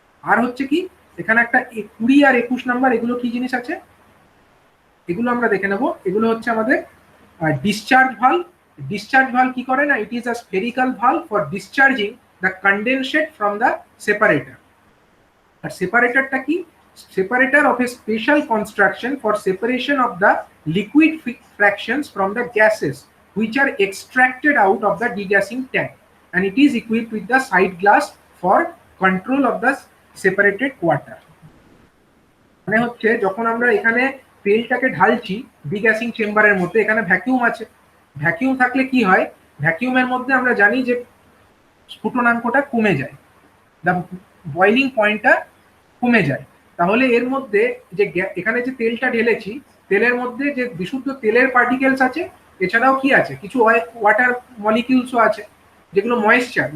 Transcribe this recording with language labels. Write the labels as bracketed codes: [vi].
[bn] আর হচ্ছে কি, এখানে একটা 20 আর 21 নাম্বার, এগুলো কি জিনিস আছে এগুলো আমরা দেখে নেব। এগুলো হচ্ছে আমাদের ডিসচার্জ ভালভ। ডিসচার্জ ভালভ কি করে না, [en] It is a spherical valve for discharging the condensate from the separator. [bn] আর সেপারেটরটা কি, [en] separator of a special construction for separation of the liquid fractions from the gases which are extracted out of the degassing tank, and it is equipped with the side glass for control of the separated water. [bn] মানে হচ্ছে যখন আমরা এখানে তেলটাকে ঢালছি degassing চেম্বারের মধ্যে, এখানে vacuum আছে। ভ্যাকিউম থাকলে কি হয়, ভ্যাকিউমের মধ্যে আমরা জানি যে স্ফুটনাঙ্কটা কমে যায়, দ্য বয়লিং পয়েন্টটা কমে যায়। তাহলে এর মধ্যে যে এখানে যে তেলটা ঢেলেছি, তেলের মধ্যে যে বিশুদ্ধ তেলের পার্টিকেলস আছে, এছাড়াও কি আছে, কিছু ওয়াটার মলিকিউলসও আছে, যেগুলো ময়েশ্চার।